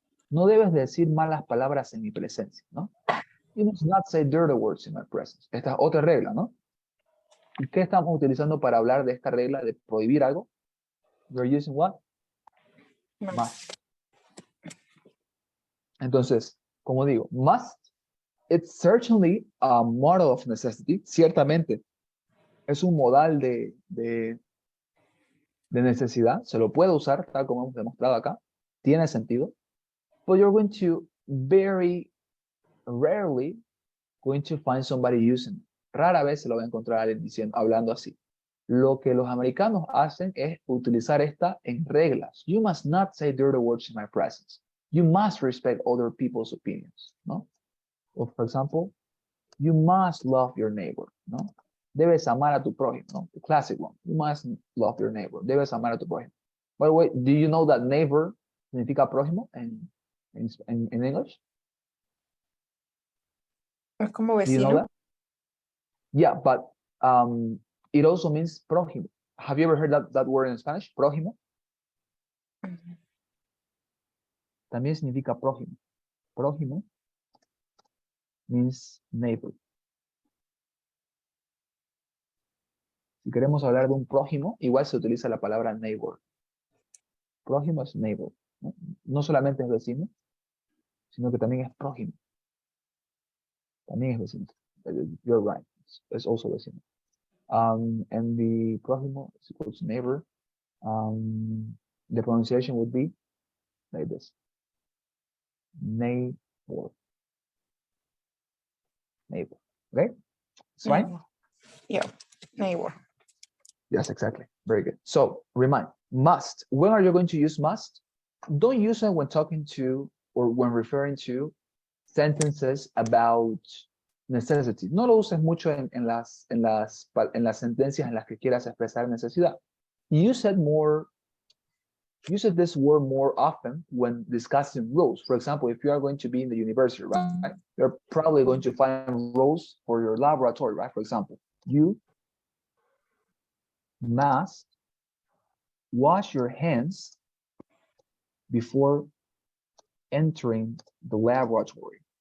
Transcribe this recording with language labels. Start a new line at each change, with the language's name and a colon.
Spanish: No debes decir malas palabras en mi presencia, ¿no?
English: You must not say dirty words in my presence.
Spanish: Esta es otra regla, ¿no? ¿Y qué estamos utilizando para hablar de esta regla de prohibir algo?
English: We're using what? Must.
Spanish: Entonces, como digo,
English: must, it's certainly a model of necessity.
Spanish: Ciertamente, es un modal de necesidad. Se lo puede usar, tal como hemos demostrado acá. Tiene sentido.
English: But you're going to very rarely going to find somebody using it.
Spanish: Rara vez se lo va a encontrar alguien diciendo, hablando así. Lo que los americanos hacen es utilizar esta en reglas.
English: You must not say dirty words in my presence. You must respect other people's opinions, ¿no? Or for example, you must love your neighbor, ¿no?
Spanish: Debes amar a tu prójimo, ¿no?
English: The classic one. You must love your neighbor.
Spanish: Debes amar a tu prójimo.
English: By the way, do you know that neighbor significa prójimo in English?
Spanish: Es como
English: Do you know
Spanish: vecino.
English: that? Yeah, but it also means prójimo. Have you ever heard that word in Spanish?
Spanish: Prójimo. Ujú. También significa prójimo.
English: Prójimo means neighbor.
Spanish: Si queremos hablar de un prójimo, igual se utiliza la palabra neighbor. Prójimo es neighbor. No solamente es vecino, sino que también es prójimo. También es vecino.
English: You're right. It's also vecino. And the prójimo is equal to neighbor. The pronunciation would be like this. Neighbor. Neighbor. Okay? It's fine? Neighbor. Yeah, neighbor. Yes, exactly. Very good. So remind, must. When are you going to use must? Don't use it when talking to or when referring to sentences about necessity.
Spanish: No lo uses mucho en las sentencias en las que quieras expresar necesidad.
English: Use this word more often when discussing rules. For example, if you are going to be in the university, right? You're probably going to find rules for your laboratory, right? For example, you must wash your hands before entering the laboratory.